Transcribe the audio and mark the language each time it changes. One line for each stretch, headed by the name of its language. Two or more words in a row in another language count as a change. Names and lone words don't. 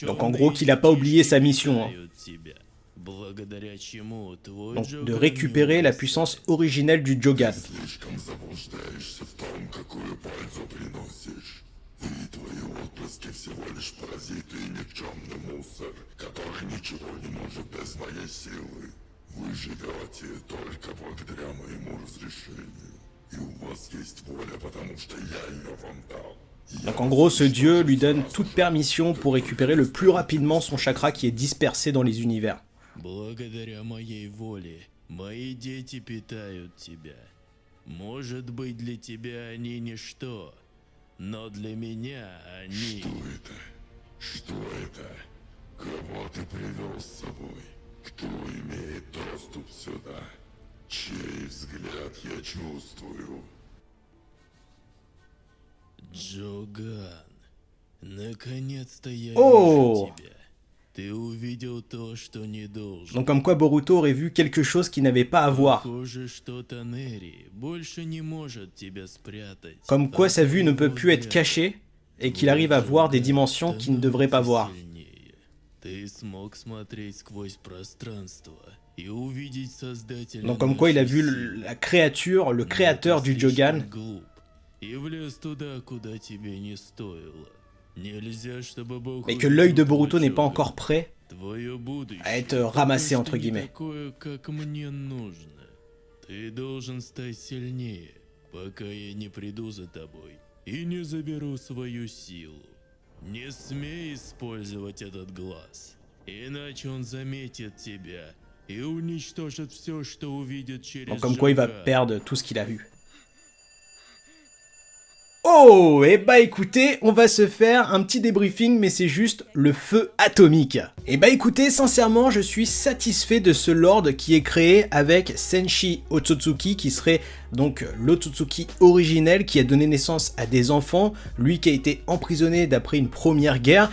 French: Donc en gros qu'il a pas oublié sa mission, hein. Donc de récupérer la puissance originelle du Jogan.
Russian: И твои отпрыски всего лишь паразиты и никчемный мусор, который ничего не может без моей силы. Вы живете только благодаря моему разрешению. И у вас есть воля, потому что я ее вам дал.
French: Donc en gros, ce dieu lui donne toute permission pour récupérer le plus rapidement son chakra qui est dispersé dans les univers.
Russian: Благодаря моей воле, мои дети питают тебя. Может быть, для тебя они ничто, но для меня они... Что это? Что это? Кого ты привел с собой? Кто имеет доступ сюда? Чей взгляд я чувствую? Джоган, наконец-то я Oh! вижу тебя. Ты увидел то, что не должен.
French: Donc comme quoi Boruto aurait vu quelque chose qu'il n'avait pas à voir.
Russian: Похоже, что Танери больше не может тебя спрятать.
French: Comme quoi sa vue ne peut plus être cachée et qu'il arrive à voir des dimensions qu'il ne devrait pas voir.
Russian: Ты смог смотреть сквозь пространство и увидеть создателя.
French: Donc comme quoi il a vu
Russian: нашей
French: la créature, le créateur du Jogan.
Russian: глуп и влез туда, куда тебе не стоило. Нельзя, чтобы Бог
French: Mais que l'œil de
Russian: увидел
French: Boruto n'est pas
Russian: твой
French: encore prêt
Russian: Твое будущее
French: à être ramassé
Russian: пока
French: entre
Russian: что не
French: guillemets.
Russian: такое, как мне нужно. Ты должен стать сильнее, пока я не приду за тобой и не заберу свою силу. Не смей использовать этот глаз, иначе он заметит тебя и уничтожит все, что увидит через
French: Donc comme quoi il va
Russian: Джоган.
French: perdre tout ce qu'il a vu. Oh, et bah écoutez, on va se faire un petit débriefing, mais c'est juste le feu atomique. Et bah écoutez, sincèrement, je suis satisfait de ce lord qui est créé avec Senshi Otsutsuki, qui serait donc l'Otsutsuki originel, qui a donné naissance à des enfants, lui qui a été emprisonné d'après une première guerre.